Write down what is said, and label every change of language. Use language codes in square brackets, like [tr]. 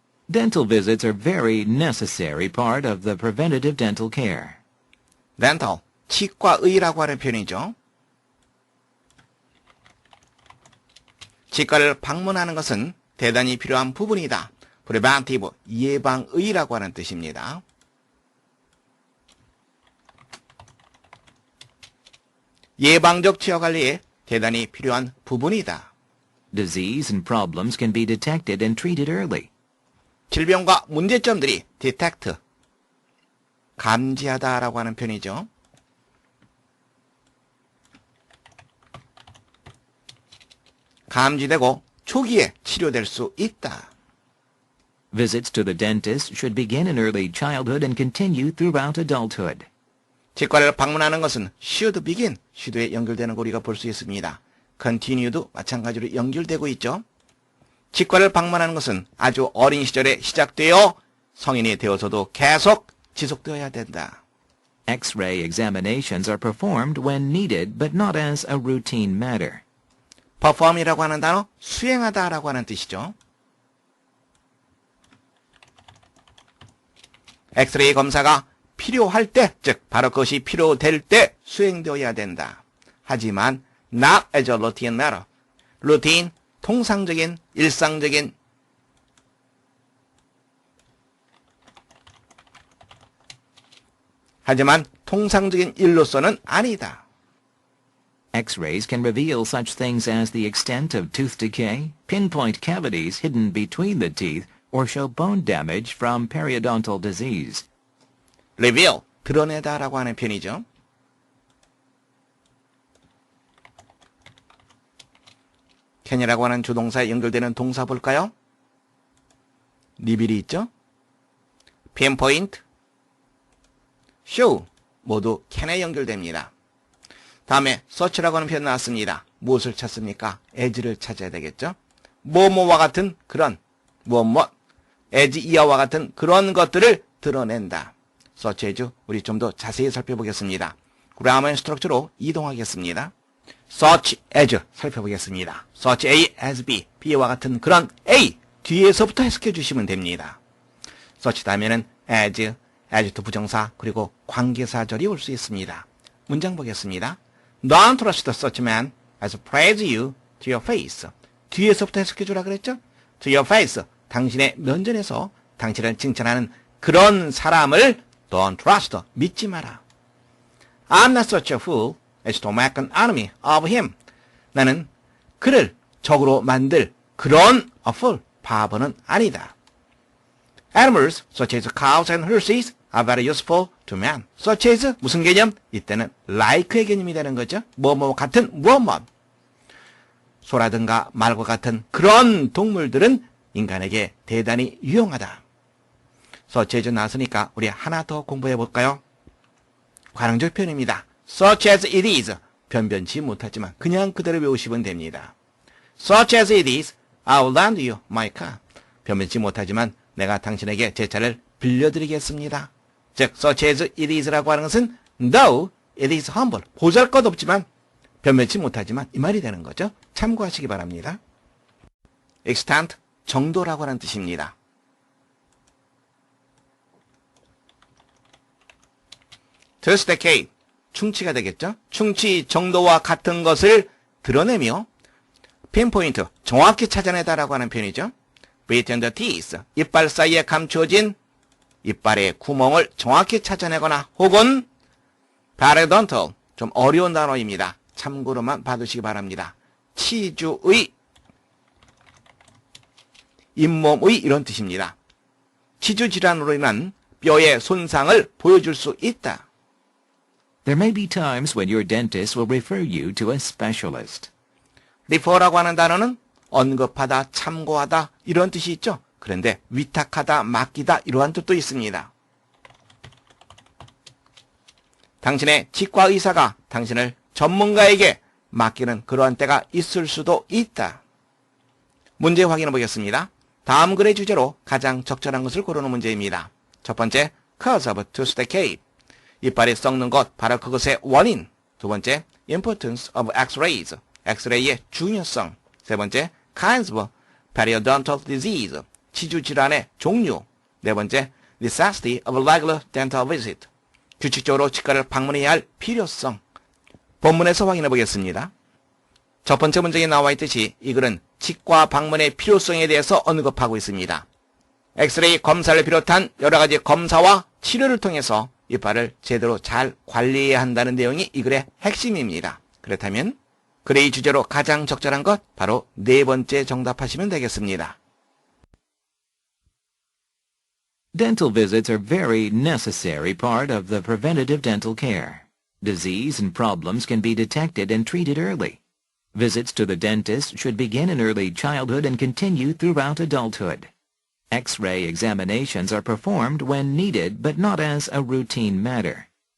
[en] Dental visits are a very necessary part of the preventative dental care. [ko] dental, 치과의라고 하는 표현이죠. 치과를 방문하는 것은 대단히 필요한 부분이다. preventive, 예방의라고 하는 뜻입니다. 예방적 치아관리에 대단히 필요한 부분이다. [en] Disease and problems can be detected and treated early. [ko] 질병과 문제점들이 detect, 감지하다라고 하는 표현이죠. 감지되고 초기에 치료될 수 있다. [en] Visits to the dentist should begin in early childhood and continue throughout adulthood. [ko] 치과를 방문하는 것은 [en] should begin, [ko] should에 연결되는 거 우리가 볼 수 있습니다. continue도 마찬가지로 연결되고 있죠. 치과를 방문하는 것은 아주 어린 시절에 시작되어 성인이 되어서도 계속 지속되어야 된다. [en] X-ray examinations are performed when needed but not as a routine matter. [ko] perform이라고 하는 단어, 수행하다라고 하는 뜻이죠. 엑스레이 검사가 필요할 때, 즉 바로 그것이 필요될 때 수행되어야 된다. 하지만 [en] not as a routine matter. [ko] 루틴, 통상적인, 일상적인 하지만 통상적인 일로서는 아니다. [en] X-rays can reveal such things as the extent of tooth decay, pinpoint cavities hidden between the teeth, or show bone damage from periodontal disease. [ko] reveal, 드러내다라고 하는 표현이죠. can이라고 하는 주동사에 연결되는 동사 볼까요? 리빌이 있죠? pinpoint, show 모두 can에 연결됩니다. 다음에 search라고 하는 표현 나왔습니다. 무엇을 찾습니까? as를 찾아야 되겠죠? 뭐뭐와 같은 그런 무엇 as 이하와 같은 그런 것들을 드러낸다. search as 우리 좀 더 자세히 살펴보겠습니다. [en] grammar structure [ko] 로 이동하겠습니다. search as 살펴보겠습니다. [en] search A as B, [ko] B와 같은 그런 A 뒤에서부터 해석해 주시면 됩니다. search 다음에는 as, to 부정사 그리고 관계사절이 올 수 있습니다. 문장 보겠습니다. [en] Don't trust such man as praise you to your face. [ko] 뒤에서부터 해석해 주라 그랬죠? [en] To your face, [ko] 당신의 면전에서 당신을 칭찬하는 그런 사람을 [en] don't trust, [ko] 믿지 마라. [en] I'm not such a fool as to make an enemy of him. [ko] 나는 그를 적으로 만들 그런 [en] a fool, [ko] 바보는 아니다. [en] Animals such as cows and horses are very useful to man. [ko] Such as 무슨 개념? 이때는 like의 개념이 되는 거죠. 뭐뭐 같은 무엇뭐. 소라든가 말과 같은 그런 동물들은 인간에게 대단히 유용하다. such as 나왔으니까 우리 하나 더 공부해 볼까요? 관용적 표현입니다. [en] such as it is. [ko] 변변치 못하지만 그냥 그대로 외우시면 됩니다. [en] such as it is, I'll lend you my car. [ko] 변변치 못하지만 내가 당신에게 제 차를 빌려드리겠습니다. 즉, [en] such as it is [ko] 라고 하는 것은 [en] though it is humble. [ko] 보잘것없지만 변변치 못하지만 이 말이 되는 거죠. 참고하시기 바랍니다. extent, 정도라고 하는 뜻입니다. tooth 충치가 되겠죠. 충치 정도와 같은 것을 드러내며 pinpoint, 정확히 찾아내다라고 하는 표현이죠. [en] between the teeth, [ko] 이빨 사이에 감추어진 이빨의 구멍을 정확히 찾아내거나 혹은 periodontal, 좀 어려운 단어입니다. 참고로만 봐두시기 바랍니다. 치주의, 잇몸의 이런 뜻입니다. 치주 질환으로 인한 뼈의 손상을 보여줄 수 있다. [en] There may be times when your dentist will refer you to a specialist. [ko] refer라고 하는 단어는 언급하다, 참고하다 이런 뜻이 있죠. 그런데 위탁하다, 맡기다 이러한 뜻도 있습니다. 당신의 치과 의사가 당신을 전문가에게 맡기는 그러한 때가 있을 수도 있다. 문제 확인해 보겠습니다. 다음 글의 주제로 가장 적절한 것을 고르는 문제입니다. 첫 번째, [en] cause of tooth decay. [ko] 이빨이 썩는 것, 바로 그것의 원인. 두 번째, [en] importance of x-rays. [ko] 엑스레이의 중요성. 세 번째, [en] kinds of periodontal disease. [ko] 치주 질환의 종류. 네 번째, [en] necessity of regular dental visit. [ko] 규칙적으로 치과를 방문해야 할 필요성. 본문에서 확인해 보겠습니다. 첫 번째 문장에 나와 있듯이 이 글은 치과 방문의 필요성에 대해서 언급하고 있습니다. 엑스레이 검사를 비롯한 여러 가지 검사와 치료를 통해서 이빨을 제대로 잘 관리해야 한다는 내용이 이 글의 핵심입니다. 그렇다면 글의 주제로 가장 적절한 것 바로 네 번째 정답하시면 되겠습니다. [en] Dental visits are very necessary part of the preventative dental care. Disease and problems can be detected and treated early. Visits to the dentist should begin in early childhood and continue throughout adulthood. X-ray examinations are performed when needed but not as a routine matter.